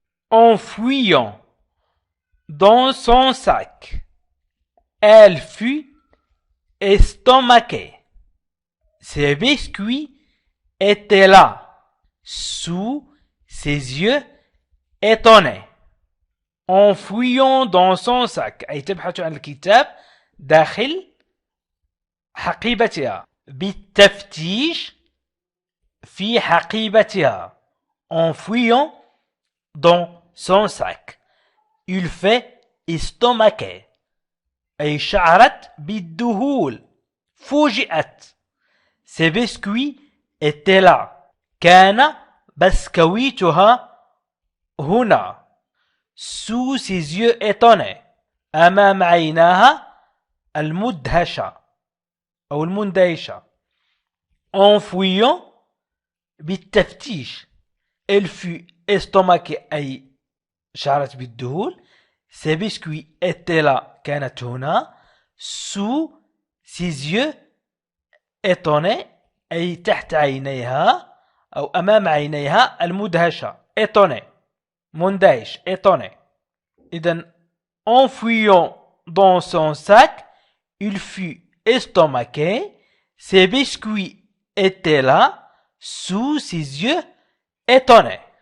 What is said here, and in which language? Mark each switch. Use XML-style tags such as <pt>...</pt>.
<fr>En fouillant dans son sac, elle fut estomaquée. Ses biscuits étaient là, sous ses yeux étonnés. En fouillant dans son sac</fr> <ar>أي تبحث عن الكتاب داخل حقيبتها. بالتفتيش في حقيبتها.</ar> <fr>En fouillant dans son sac. Il fait estomaquer.</fr> <ar>أي شعرت بالذهول فوجئت.</ar> <fr>Ces biscuits étaient là.</fr> <ar>كان بسكويتها هنا.</ar> <fr>Sous ses yeux étonnés.</fr> <ar>أمام عيناها المدهشة أو المندهشة.</ar> <fr>En fouillant بالتفتيش. Elle fut estomaquée</fr> <ar>أي شعرت بالذهول.</ar> <fr>Ces biscuits étaient là.</fr> <ar>كانت هنا.</ar> <fr>Sous ses yeux étonnés</fr> <ar>أي تحت عينيها أو أمام عينيها المدهشة.</ar> <fr>étonné مندهش étonné. إذن en fouillant dans son sac il fut estomaqué. Ses biscuits étaient là sous ses yeux étonnés.</fr>